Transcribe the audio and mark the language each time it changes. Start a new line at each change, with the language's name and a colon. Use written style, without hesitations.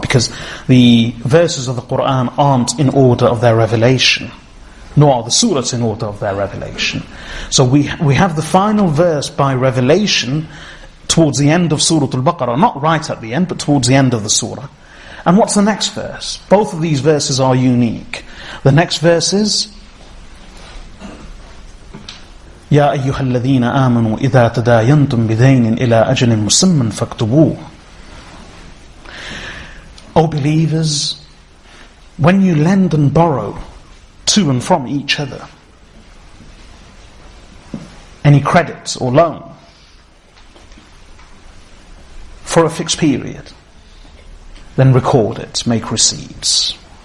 English: Because the verses of the Qur'an aren't in order of their revelation, nor are the surahs in order of their revelation. So we have the final verse by revelation towards the end of Surah Al-Baqarah, not right at the end, but towards the end of the surah. And what's the next verse? Both of these verses are unique. The next verse is
Arabic: يا أيها الذين آمنوا إذا تداينتم بدين إلى أجل مسمى فاكتبوه.
English: O believers, when you lend and borrow to and from each other, any credit or loan for a fixed period, then record it, make receipts.